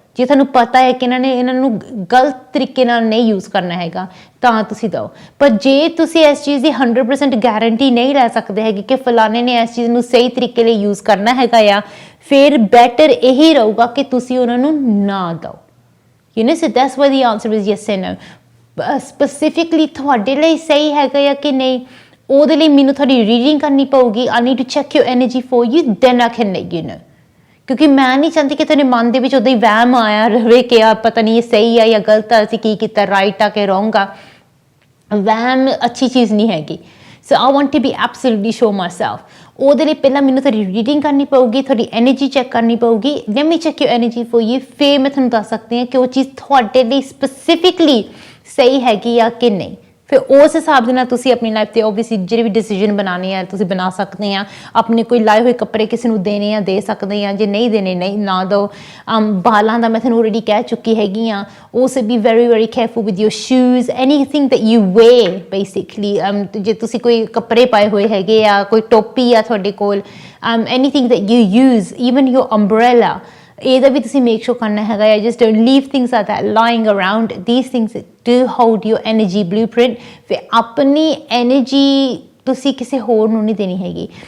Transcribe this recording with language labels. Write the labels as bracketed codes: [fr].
[pa] ਜੇ ਤੁਹਾਨੂੰ ਪਤਾ ਹੈ ਕਿ ਇਹਨਾਂ ਨੂੰ ਗਲਤ ਤਰੀਕੇ ਨਾਲ ਨਹੀਂ ਯੂਜ਼ ਕਰਨਾ ਹੈਗਾ, ਤਾਂ ਤੁਸੀਂ ਦਿਓ। ਪਰ ਜੇ ਤੁਸੀਂ ਇਸ ਚੀਜ਼ ਦੀ 100% ਗਾਰੰਟੀ ਨਹੀਂ ਲੈ ਸਕਦੇ ਹੈਗੇ ਕਿ ਫਲਾਣੇ ਨੇ ਇਸ ਚੀਜ਼ ਨੂੰ ਸਹੀ ਤਰੀਕੇ ਲਈ ਯੂਜ਼ ਕਰਨਾ ਹੈਗਾ ਆ, ਫਿਰ ਬੈਟਰ ਇਹੀ ਰਹੂਗਾ ਕਿ ਤੁਸੀਂ ਉਹਨਾਂ ਨੂੰ ਨਾ ਦਿਓ। [en] You know, so that's why the answer is yes and no. Specifically [pa] ਤੁਹਾਡੇ ਲਈ ਸਹੀ ਹੈਗਾ ਜਾਂ ਕਿ ਨਹੀਂ, ਉਹਦੇ ਲਈ ਮੈਨੂੰ ਤੁਹਾਡੀ ਰੀਡਿੰਗ ਕਰਨੀ ਪਊਗੀ। [en] I need to check your energy for you, then I can let you know. [pa] ਕਿਉਂਕਿ ਮੈਂ ਨਹੀਂ ਚਾਹੁੰਦੀ ਕਿ ਤੇਰੇ ਮਨ ਦੇ ਵਿੱਚ ਉਦਾਂ ਹੀ ਵਹਿਮ ਆਇਆ ਰਹੇ ਕਿ ਆ ਪਤਾ ਨਹੀਂ ਇਹ ਸਹੀ ਆ ਜਾਂ ਗਲਤ ਆ, ਅਸੀਂ ਕੀ ਕੀਤਾ, ਰਾਈਟ ਆ ਕਿ ਰੋਂਗ ਆ। ਵਹਿਮ ਅੱਛੀ ਚੀਜ਼ ਨਹੀਂ ਹੈਗੀ। [en] So I want to be absolutely sure myself. [pa] ਉਹਦੇ ਲਈ ਪਹਿਲਾਂ ਮੈਨੂੰ ਤੁਹਾਡੀ ਰੀਡਿੰਗ ਕਰਨੀ ਪਊਗੀ, ਤੁਹਾਡੀ ਐਨਰਜੀ ਚੈੱਕ ਕਰਨੀ ਪਊਗੀ। [en] Let me check your energy for you. [pa] ਫਿਰ ਮੈਂ ਤੁਹਾਨੂੰ ਦੱਸ ਸਕਦੀ ਹਾਂ ਕਿ ਉਹ ਚੀਜ਼ ਤੁਹਾਡੇ ਲਈ ਸਪੈਸੀਫਿਕਲੀ ਸਹੀ ਹੈਗੀ ਆ ਕਿ ਨਹੀਂ। ਫਿਰ ਉਸ ਹਿਸਾਬ ਦੇ ਨਾਲ ਤੁਸੀਂ ਆਪਣੀ ਲਾਈਫ 'ਤੇ ਓਬਵੀਅਸਲੀ ਜਿਹੜੇ ਵੀ ਡਿਸੀਜਨ ਬਣਾਉਣੇ ਆ ਤੁਸੀਂ ਬਣਾ ਸਕਦੇ ਆ। ਆਪਣੇ ਕੋਈ ਲਾਏ ਹੋਏ ਕੱਪੜੇ ਕਿਸੇ ਨੂੰ ਦੇਣੇ ਆ ਦੇ ਸਕਦੇ ਆ, ਜੇ ਨਹੀਂ ਦੇਣੇ ਨਹੀਂ ਨਾ ਦਿਓ। ਬਾਲਾਂ ਦਾ ਮੈਂ ਤੁਹਾਨੂੰ ਆਲਰੇਡੀ ਕਹਿ ਚੁੱਕੀ ਹੈਗੀ ਆ। [en] also be very very careful with your shoes, anything that you wear basically। [pa] ਜੇ ਤੁਸੀਂ ਕੋਈ ਕੱਪੜੇ ਪਾਏ ਹੋਏ ਹੈਗੇ ਆ, ਕੋਈ ਟੋਪੀ ਆ ਤੁਹਾਡੇ ਕੋਲ, [en] anything that you use, even your umbrella, [pa] ਇਹਦਾ ਵੀ ਤੁਸੀਂ ਮੇਕ ਸ਼ੋਰ ਕਰਨਾ ਹੈਗਾ ਆ। [en] Just don't leave things are that lying around. These things do hold your energy blueprint. [pa] ਫਿਰ ਆਪਣੀ ਐਨਰਜੀ ਤੁਸੀਂ ਕਿਸੇ ਹੋਰ ਨੂੰ ਨਹੀਂ ਦੇਣੀ ਹੈਗੀ।